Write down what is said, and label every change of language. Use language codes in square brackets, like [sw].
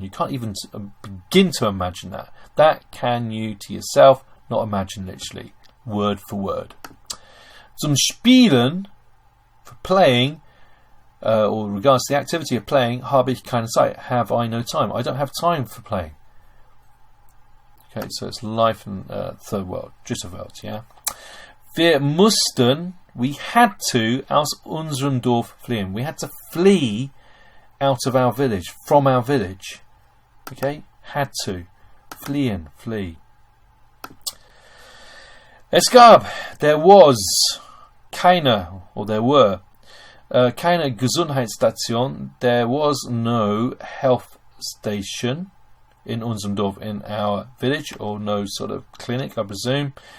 [en] You can't even begin to imagine that. That can you to yourself not imagine, literally, word for word. [de] Zum Spielen, [en] for playing, or regards to the activity of playing, [de] habe ich keine Zeit. [en] Have I no time? I don't have time for playing. Okay, so it's life and third world, [de] dritte Welt, [en] yeah. [de] Wir mussten, [en] we had to, [de] aus unserem Dorf fliehen. [en] We had to flee out of our village, from our village. Okay, had to. Fliehen, flee. [de] Es gab, [en] there was, [de] keine, [en] or there were, [de] keine Gesundheitsstation, [en] there was no health station [de] in unserem Dorf, [en] in our village, or no sort of clinic, I presume.